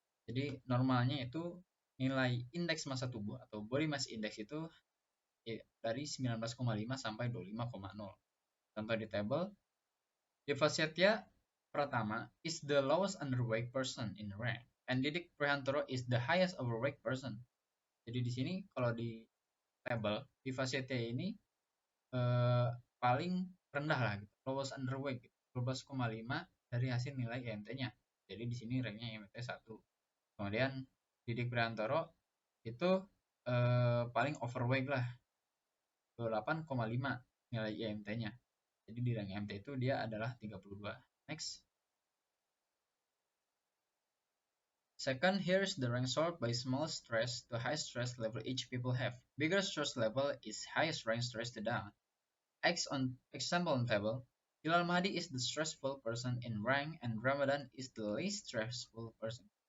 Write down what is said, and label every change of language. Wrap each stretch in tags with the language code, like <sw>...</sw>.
<id>Jadi normalnya itu nilai indeks massa tubuh atau body mass index itu dari 19,5 sampai 25,0. Contoh di</id> <en>table, Devasatya Pratama is the lowest underweight person in rank, and Didik Prihantoro is the highest overweight person.</en> <id>Jadi di sini kalau di table, Devasatya ini paling rendah lah, gitu.</id> <en>Lowest underweight,</en> <id>gitu. 12,5 dari hasil nilai IMT-nya. Jadi di sini ranknya IMT 1. Kemudian Didik Prihantoro itu paling overweight lah, 28,5 nilai IMT-nya. Jadi di rank IMT itu dia adalah 32.</id> <en>Next. Second, here's the rank sort by small stress to high stress level each people have. Bigger stress level is highest rank stress to down. Example on table, Hilal Mahdi is the stressful person in rank and Ramadan is the least stressful person.</en>